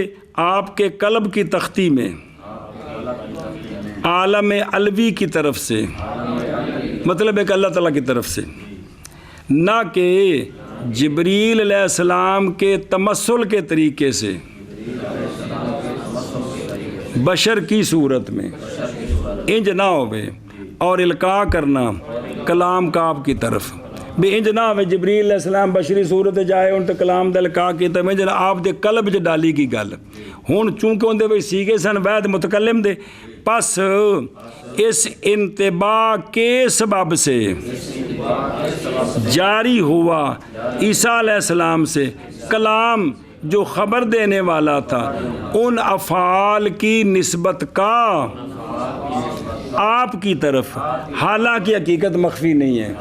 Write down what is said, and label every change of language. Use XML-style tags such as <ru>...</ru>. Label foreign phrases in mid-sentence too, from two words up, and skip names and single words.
<ur>آپ کے قلب کی تختی میں عالم علوی کی طرف سے، مطلب ہے کہ اللہ تعالیٰ کی طرف سے، نہ کہ جبریل</ur> <ar>علیہ السلام</ar> <ur>کے تمثل کے طریقے سے بشر کی صورت میں</ur> <pa>انج نہ ہوئے،</pa> <ur>اور القاء کرنا کلام کا آپ کی طرف بھی</ur> <pa>انج نہ ہوئے. جبریل</pa> <ar>علیہ السلام</ar> <pa>بشری صورت جائے ان تے کلام دا القاء کیتا میں جنا آپ دے قلب چ ڈالی کی گل. ہن چونکہ اندے وچ سیگے سن واحد متکلم دے،</pa> <ur>پس اس انتباہ کے سبب سے جاری ہوا عیسیٰ</ur> <ar>علیہ السلام</ar> <ur>سے کلام جو خبر دینے والا تھا ان افعال کی نسبت کا آپ کی طرف، حالانکہ حقیقت مخفی نہیں ہے.</ur>